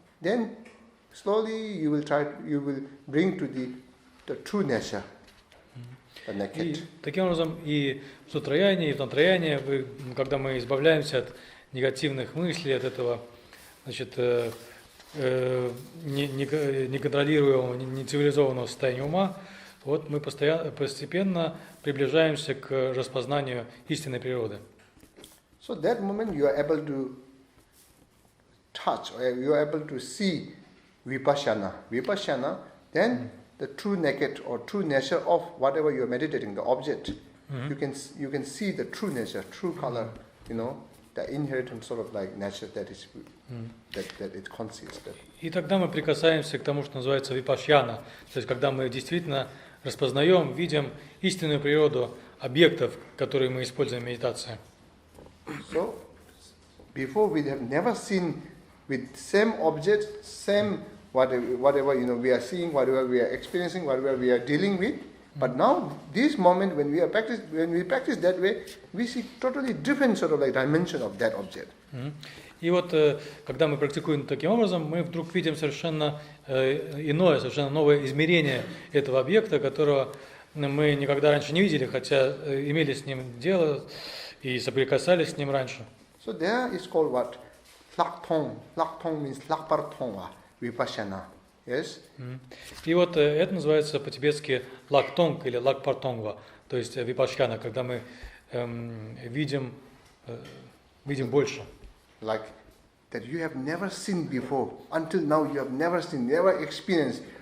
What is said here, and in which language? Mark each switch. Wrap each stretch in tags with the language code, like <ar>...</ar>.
<en>Then, slowly you will bring to the true nature, the naked.</en> <ru>И таким образом и в сутраяне, и в тантраяне, когда мы избавляемся от негативных мыслей, от этого, значит, неконтролируемого, нецивилизованного состояния ума, вот мы постепенно приближаемся к распознанию истинной природы.</ru> <en>So that moment you are able to touch, or you are able to see vipassana. Vipassana, then the true naked or true nature of whatever you are meditating, the object. You can see the true nature, true color, the inherent sort of like nature that is that it consists.</en> <ru>И тогда мы прикасаемся к тому, что называется випашьяна, то есть когда мы действительно распознаем, видим истинную природу объектов, которые мы используем в медитации.</ru> <en>So, before we have never seen with same object, same whatever we are seeing, whatever we are experiencing, whatever we are dealing with. But now, this moment when we practice that way, we see totally different sort of like dimension of that object.</en> <ru>И вот, когда мы практикуем таким образом, мы вдруг видим совершенно иное, совершенно новое измерение этого объекта, которого мы никогда раньше не видели, хотя имели с ним дело и соприкасались с ним раньше.</ru> <en>So there is called what? Laktong. Laktong means lakpartonga, vipassana. Yes?</en> <ru>И вот это называется по-тибетски лактонг или лакпартонгва, то есть випашьяна, когда мы видим больше.</ru> <en>Like that you have never seen before. Until now you have never seen, never experienced.</en>